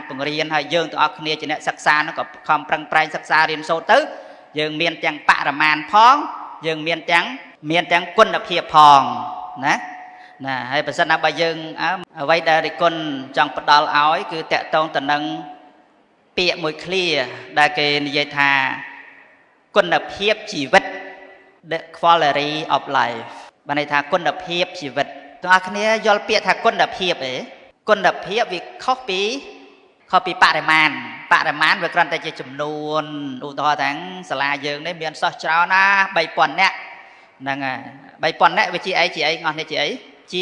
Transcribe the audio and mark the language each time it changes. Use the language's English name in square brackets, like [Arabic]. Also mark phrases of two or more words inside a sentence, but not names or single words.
[Khmer] បង្រៀនហើយយើងទាំងអស់គ្នាជាអ្នកសិក្សាហ្នឹងក៏ខំប្រឹងប្រែងសិក្សារៀនសូត្រទៅយើងមានទាំងបរិមាណផងយើងមានទាំងគុណភាព ផងណាហើយបើសិនណាបើយើងអ្វីដែលរិគុណចង់ផ្ដល់ឲ្យគឺតកតងទៅនឹងពាក្យមួយឃ្លា ដែលគេនិយាយថាគុណភាពជីវិត [English] the quality of life [Khmer] បានន័យថាគុណភាពជីវិតទាំងអស់គ្នាយល់ពាក្យថាគុណភាពទេគុណភាពវាខុសពីបរិមាណវាគ្រាន់តែជាចំនួនឧទាហរណ៍ថាសាលាយើងនេះមានសិស្សច្រើនណា 3000 នាក់ហ្នឹងហើយ 3000 នាក់វាជាអីអស់នេះជាអីជា